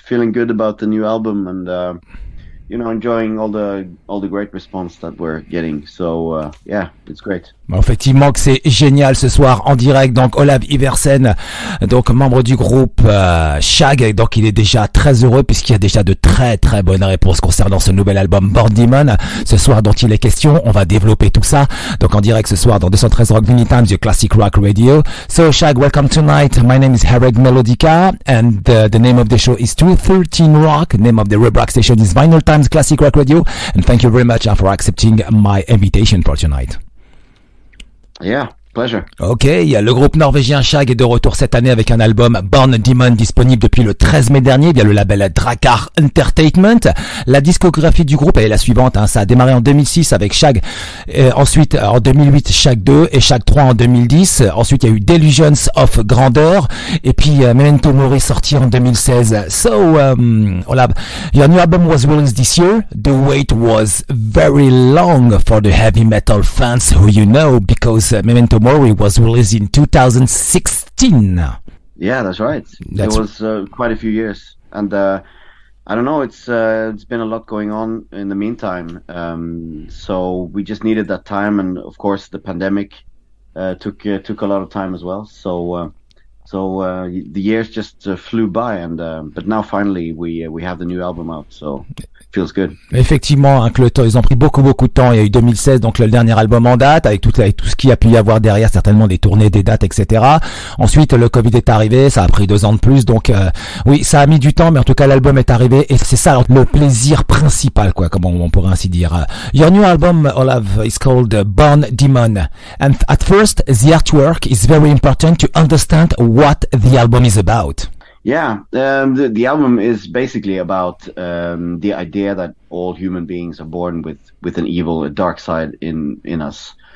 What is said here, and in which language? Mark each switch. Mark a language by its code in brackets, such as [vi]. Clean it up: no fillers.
[en] Feeling good about the new album and enjoying all the great response that we're getting. So yeah, it's great. [fr] Effectivement que c'est génial ce soir en direct, donc Olav Iversen, donc membre du groupe Sahg, donc il est déjà très heureux puisqu'il y a déjà de très très bonnes réponses concernant ce nouvel album Born Demon. Ce soir dont il est question, on va développer tout ça, donc en direct ce soir dans 213 Rock Vinylestimes, the Classic Rock Radio. [en] So Sahg, welcome tonight. My name is Harrag Melodica and the name of the show is 213Rock. Name of the web rock station is Vinylestimes Classic Rock Radio, and thank you very much for accepting my invitation for tonight. Yeah, pleasure. [fr] Ok, le groupe norvégien Sahg est de retour cette année avec un album Born Demon disponible depuis le 13 mai dernier via le label Drakkar Entertainement. La discographie du groupe est la suivante, ça a démarré en 2006 avec Sahg, ensuite en 2008 Sahg 2 et Sahg 3 en 2010. Ensuite il y a eu Descendants of Grandeur et puis Memento Mori sorti en 2016. [en] So Olav, your new album was released this year. The wait was very long for the heavy metal fans who you know because Memento Mori was released in 2016. Yeah, that's right. It was quite a few years, and I don't know. It's been a lot going on in the meantime. So we just needed that time, and of course the pandemic took a lot of time as well. So the years just flew by, and but now finally we have the new album out, so feels good. [fr] Effectivement, hein, que le temps, ils ont pris beaucoup de temps. Il y a eu 2016, donc le dernier album en date, avec tout ce qu'il y a pu y avoir derrière, certainement des tournées, des dates, etc. Ensuite, le Covid est arrivé, ça a pris 2 ans de plus, donc oui, ça a mis du temps, mais en tout cas l'album est arrivé, et c'est ça alors, le plaisir principal, quoi, comme on pourrait ainsi dire. [en] Your new album, Olav, is called Born Demon, and at first, the artwork is very important to understand what the album is about. Yeah, the album is basically about the idea that all human beings are born with an evil, a dark side in us.